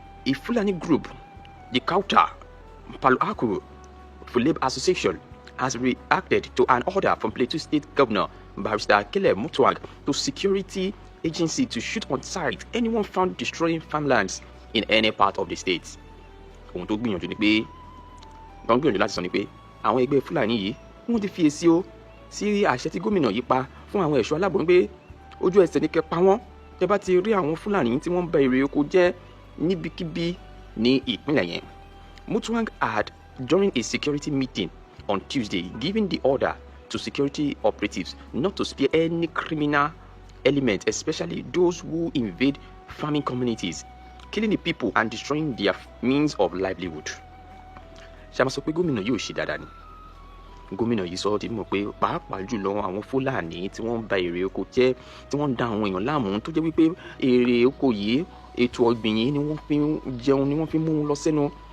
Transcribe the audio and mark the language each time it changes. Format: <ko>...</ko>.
<en>A Fulani group, the Kauta Palo Alto Fulbe Association, has reacted to an order from Plateau State Governor Barrister Caleb Mutuang to security agency to shoot on sight anyone found destroying farmlands in any part of the state.</en> <yo>Ohun tó gbìyànjú ni pé wọ́n gbìyànjú láti sọ ni pé àwọn ẹgbẹ́ Fúlàní yìí wọ́n ti fi èsì o sí àṣẹ tí gómìnà yìí pa fún àwọn ẹ̀ṣọ́ aláàbò pé ojú ẹsẹ̀ ní kẹ́ pa wọ́n tẹ́ bá ti rí àwọn Fúlàní tí wọ́n ń ba èrè oko jẹ́ níbikíbi ní ìpínlẹ̀ yẹn.</yo> <en>Mutuang had, during a security meeting on Tuesday, given the order to security operatives not to spare any criminal element, especially those who invade farming communities, killing the people and destroying their means of livelihood.</en> <yo>Ṣé a máa sọ pé gómìnà yóò ṣe dáadáa ni? Gómìnà yìí sọ ọ́ ti mọ̀ pé pàápàá jùlọ àwọn Fúlàní tí wọ́n ń ba èrè oko jẹ́, tí wọ́n ń da àwọn èèyàn láàmú, tó jẹ́ wípé èrè oko yìí, ètò ọ̀gbìn yìí ni wọ́n fi ń jẹun, ni wọ́n fi ń mú wọn lọ sẹ́nu.</yo>